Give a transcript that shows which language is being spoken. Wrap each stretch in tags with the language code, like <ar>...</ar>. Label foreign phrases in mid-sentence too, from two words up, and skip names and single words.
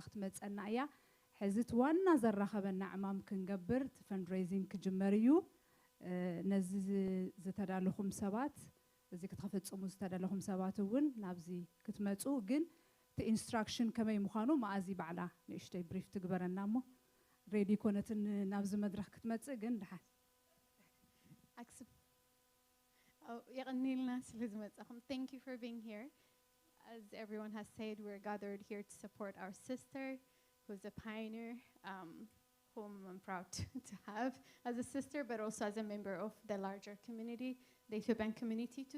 <ti>ክትመፀና እያ ሕዚ እቲ ዋና ዘራኸበና ዕማም ክንገብር እቲ ፈንድሬይዚንግ ክጅመር እዩ ነዚ ዝተዳለኹም ሰባት እዚ ክትፈጽሙ ዝተዳለኹም ሰባት እውን ናብዚ ክትመፁ ግን እቲ ኢንስትራክሽን ከመይ ምዃኑ መኣዚ ባዕላ ንእሽተይ ብሪፍ ትግበረና እሞ ሬዲ ኮነትን ናብዚ መድረኽ ክትመፅእ ግን ድሓን</ti> <en>Thank you for being here. As everyone has said, we're gathered here to support our sister, who's a pioneer, whom I'm proud to have as a sister, but also as a member of the larger community, the Ethiopian community too.</en>